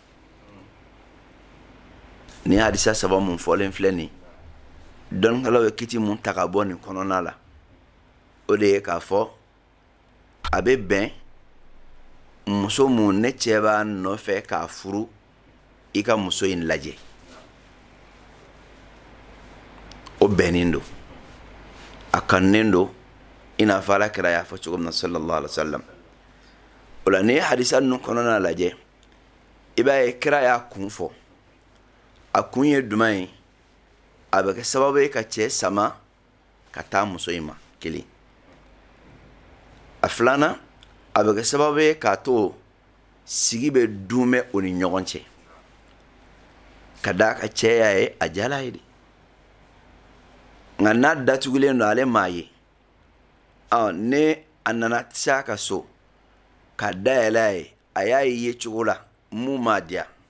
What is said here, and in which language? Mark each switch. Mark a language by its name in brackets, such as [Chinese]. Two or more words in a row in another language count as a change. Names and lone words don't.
[Bambara] ni hadisa saba mun fɔlen filɛ nin dɔnnikɛlaw ye kiti mun ta ka bɔ nin kɔnɔna la o de ye k'a fɔ a bɛ bɛn muso mun ne cɛ b'a nɔfɛ k'a furu i ka muso in lajɛ o bɛnnen don a kanunen don i n'a fɔ alakira y'a fɔ cogo min na [Arabic] صلى الله عليه وسلم [Bambara] o la ni hadisa ninnu kɔnɔna lajɛ i b'a ye kira y'a kun fɔ a kun ye jumɛn ye a bɛ kɛ sababu ye ka cɛ sama ka taa muso in ma kelen a filanan a bɛ kɛ sababu ye k'a to sigi bɛ dunmɛ o ni ɲɔgɔn cɛ ka d'a ka cɛya ye a jala ye de nka n'a datugulen don ale m'a ye ne a nana se a ka so ka dayɛlɛ a ye a y'a ye cogo la mun m'a diya